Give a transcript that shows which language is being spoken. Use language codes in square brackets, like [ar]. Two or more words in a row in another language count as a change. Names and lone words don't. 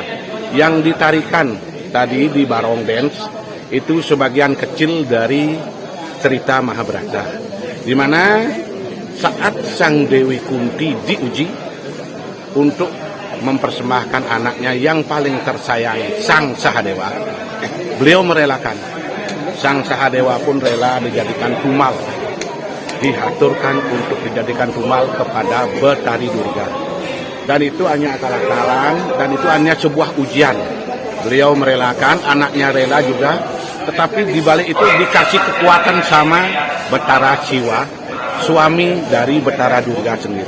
[id] Yang ditarikan tadi di barong dance itu sebagian kecil dari cerita Mahabharata, di mana saat Sang Dewi Kunti diuji untuk mempersembahkan anaknya yang paling tersayang, Sang Sahadewa, beliau merelakan. Sang Sahadewa pun rela dijadikan tumal, diaturkan untuk dijadikan tumal kepada Betari Durga. Dan itu hanya akal-akalan, dan itu hanya sebuah ujian. Beliau merelakan, anaknya rela juga, tetapi di balik itu dikasih kekuatan sama Betara Siwa, suami dari Betara Durga sendiri.